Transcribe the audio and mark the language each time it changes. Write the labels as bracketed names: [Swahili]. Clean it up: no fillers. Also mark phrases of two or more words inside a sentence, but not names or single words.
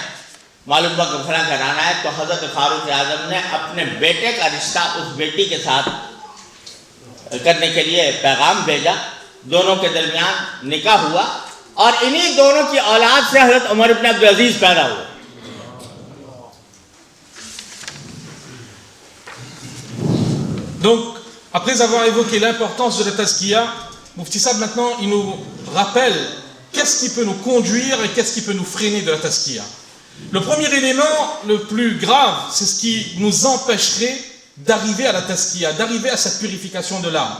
[Urdu] معلوم ہوا کہ فلاں گھرانہ ہے. تو حضرت فاروق اعظم نے اپنے بیٹے کا رشتہ اس بیٹی کے ساتھ کرنے کے لیے پیغام بھیجا. دونوں کے درمیان نکاح ہوا, اور انہی دونوں کی اولاد سے حضرت عمر بن عبدالعزیز پیدا ہوئے. [French] Donc, après avoir évoqué l'importance de la tazkiya, Mufti Saad maintenant il nous rappelle qu'est-ce qui peut nous conduire et qu'est-ce qui peut nous freiner de la tazkiya. Le premier élément, le plus grave, c'est ce qui nous empêcherait d'arriver à la tazkiya, d'arriver à cette purification de l'âme.